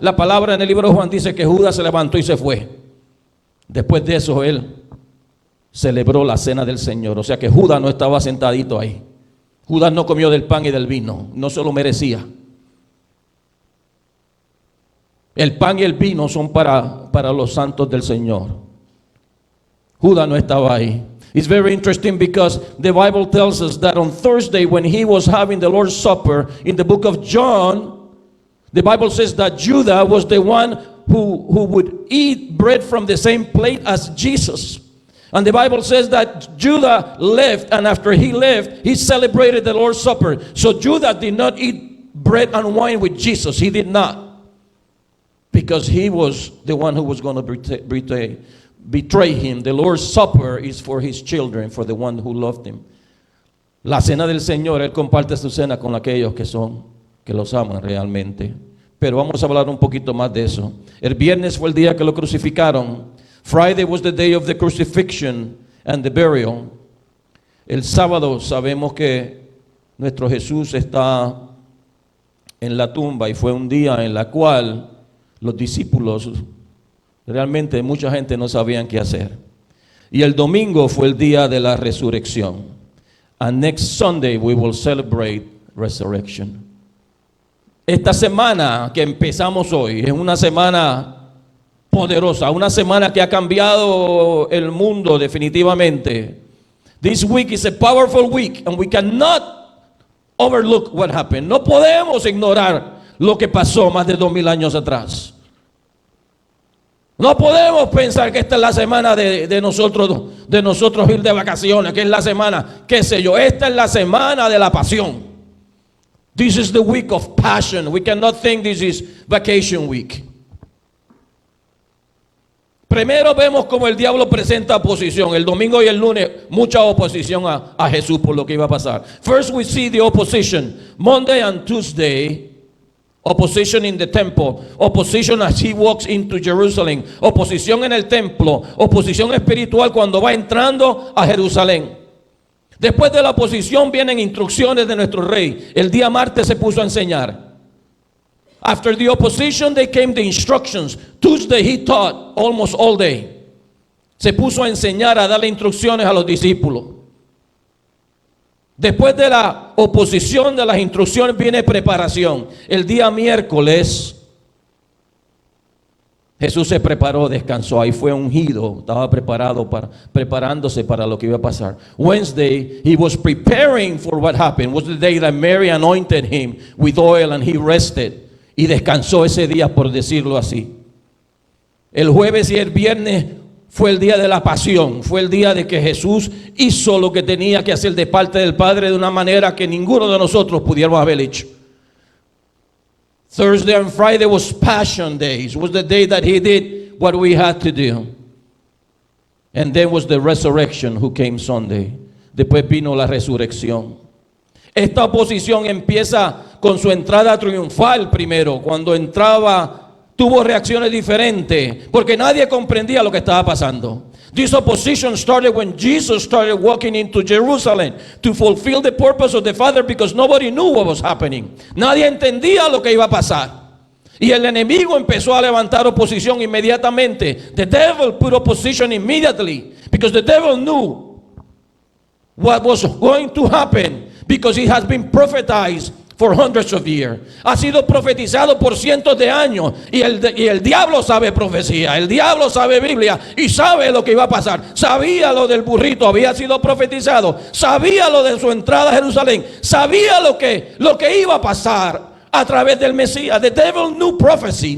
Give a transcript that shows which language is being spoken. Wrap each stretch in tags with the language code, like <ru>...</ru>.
<es>La palabra en el libro de Juan dice que Judas se levantó y se fue. Después de eso él celebró la cena del Señor. O sea que Judas no estaba sentadito ahí. Judas no comió del pan y del vino, no se lo merecía. El pan y el vino son para los santos del Señor. Judas no estaba ahí.</es> <en>It's very interesting because the Bible tells us that on Thursday, when he was having the Lord's Supper, in the book of John, the Bible says that Judah was the one who would eat bread from the same plate as Jesus. And the Bible says that Judah left, and after he left, he celebrated the Lord's Supper. So Judah did not eat bread and wine with Jesus. He did not. Because he was the one who was going to betray him. The Lord's Supper is for his children, for the one who loved him.</en> <es>La cena del Señor, Él comparte su cena con aquellos que los aman realmente. Pero vamos a hablar un poquito más de eso. El viernes fue el día que lo crucificaron.</es> <en>Friday was the day of the crucifixion and the burial.</en> <es>El sábado sabemos que nuestro Jesús está en la tumba y fue un día en la cual los discípulos, realmente mucha gente no sabían qué hacer. Y el domingo fue el día de la resurrección.</es> <en>And next Sunday we will celebrate resurrection.</en> <es>Esta semana que empezamos hoy es una semana poderosa, una semana que ha cambiado el mundo definitivamente.</es> <en>This week is a powerful week and we cannot overlook what happened.</en> <es>No podemos ignorar lo que pasó más de 2000 años atrás. No podemos pensar que esta es la semana de nosotros ir de vacaciones, que es la semana, qué sé yo. Esta es la semana de la pasión.</es> <en>This is the week of passion. We cannot think this is vacation week.</en> <es>Primero vemos cómo el diablo presenta oposición. El domingo y el lunes, mucha oposición a Jesús por lo que iba a pasar.</es> <en>First we see the opposition. Monday and Tuesday, opposition in the temple. Opposition as he walks into Jerusalem.</en> <es>Oposición en el templo. Oposición espiritual cuando va entrando a Jerusalén. Después de la oposición vienen instrucciones de nuestro rey. El día martes se puso a enseñar.</es> <en>After the opposition, they came the instructions. Tuesday, he taught almost all day.</en> <es>Se puso a enseñar, a darle instrucciones a los discípulos. Después de la oposición, de las instrucciones, viene preparación. El día miércoles, Jesús se preparó, descansó. Ahí fue ungido, estaba preparándose para lo que iba a pasar.</es> <en>Wednesday, he was preparing for what happened. It was the day that Mary anointed him with oil and he rested.</en> <es>Y descansó ese día, por decirlo así. El jueves y el viernes fue el día de la pasión. Fue el día de que Jesús hizo lo que tenía que hacer de parte del Padre de una manera que ninguno de nosotros pudiéramos haber hecho.</es> <en>Thursday and Friday was Passion Days. It was the day that he did what we had to do. And then was the resurrection who came Sunday.</en> <es>Después vino la resurrección. Esta oposición empieza con su entrada triunfal primero. Cuando entraba, tuvo reacciones diferentes, porque nadie comprendía lo que estaba pasando.</es> <en>This opposition started when Jesus started walking into Jerusalem to fulfill the purpose of the Father, because nobody knew what was happening.</en> <es>Nadie entendía lo que iba a pasar. Y el enemigo empezó a levantar oposición inmediatamente.</es> <en>The devil put opposition immediately, because the devil knew what was going to happen. Because it has been prophetized for hundreds of years.</en> <es>Ha sido profetizado por cientos de años. Y el diablo sabe profecía. El diablo sabe Biblia. Y sabe lo que iba a pasar. Sabía lo del burrito. Había sido profetizado. Sabía lo de su entrada a Jerusalén. Sabía lo que iba a pasar a través del Mesías.</es> <en>The devil knew prophecy.</en>